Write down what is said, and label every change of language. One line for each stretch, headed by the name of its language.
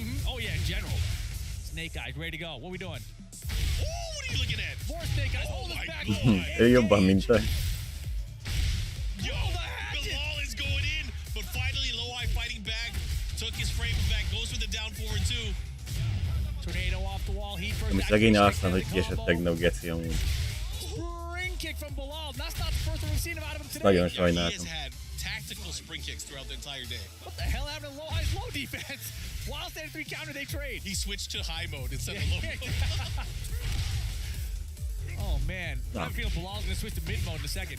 English: Oh, yeah, in general. Snake Eyes, ready to go. What we doing? Oh, what are you looking at? More Snake Eyes. Hold us my back. God.
Hungarian: Ő jobban, mint te.
English: Yo, Bilal is going in, but finally Lohai fighting back. Took his frame back, goes for the down forward too. Tornado off the wall. Heat first.
Hungarian: Ami szegény Arsenal, hogy kiesett tegnap geci amúgy.
English: Spring kick from Bilal. That's not the first one we've seen out of him today.
Hungarian: Nagyon
English: He has
Hungarian: sajnáltam.
English: had tactical spring kicks throughout the entire day. What the hell happened to Lohai's low defense? While standing 3 counter, they trade. He switched to high mode instead of low mode. Oh, man. I feel Bilal's going to switch to mid mode in a second.